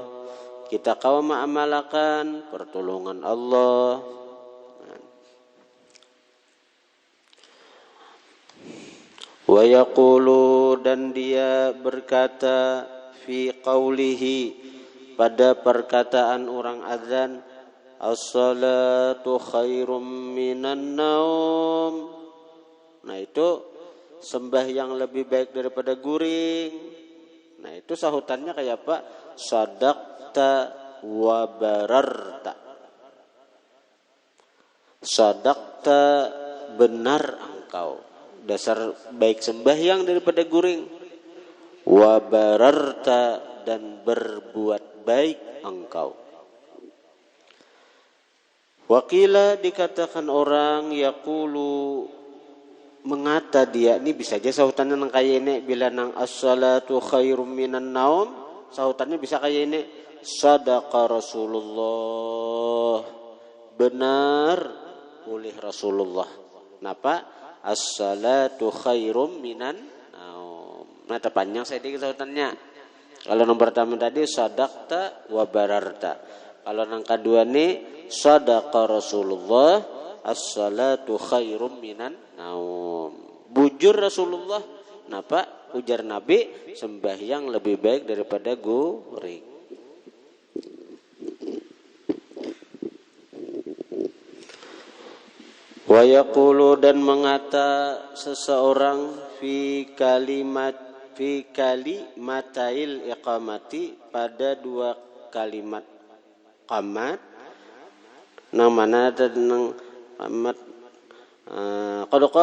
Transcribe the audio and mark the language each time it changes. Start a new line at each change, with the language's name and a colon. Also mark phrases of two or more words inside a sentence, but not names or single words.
Banjar: Kita kawa mengamalkan pertolongan Allah.
Arabic: ويقول,
Banjar: dan dia berkata
Arabic: في قوله,
Banjar: pada perkataan orang azan,
Arabic: الصلاة خير من النوم.
Banjar: Nah itu sembahyang lebih baik daripada guring. Nah itu sahutannya kayak apa?
Arabic: صدقت وبررت.
Banjar: Sadaqta, benar engkau. Dasar baik sembahyang daripada guring.
Arabic: وبررت,
Banjar: dan berbuat baik engkau. Wakila, dikatakan orang, yaqulu, mengata dia, ini bisa aja sahutannya nang kaya ini, bila nang
Arabic: الصلاة خير من النوم,
Banjar: sahutannya bisa kaya ini,
Arabic: صدق رسول الله,
Banjar: benar oleh Rasulullah. Napa?
Arabic: الصلاة خير من النوم.
Banjar: Nah terpanjang saya dikit sahutannya. Kalau nomor pertama tadi
Arabic: صدقت وبررت.
Banjar: Kalau nang kedua ni
Arabic: صدق رسول الله الصلاة خير من النوم.
Banjar: Bujur Rasulullah. Napa? Ujar Nabi, sembahyang lebih baik daripada guring.
Arabic: ويقول
Banjar: dan mengata seseorang
Arabic: في كلمتي الإقامة
Banjar: pada dua kalimat qamat nang mana ada nang qamat qad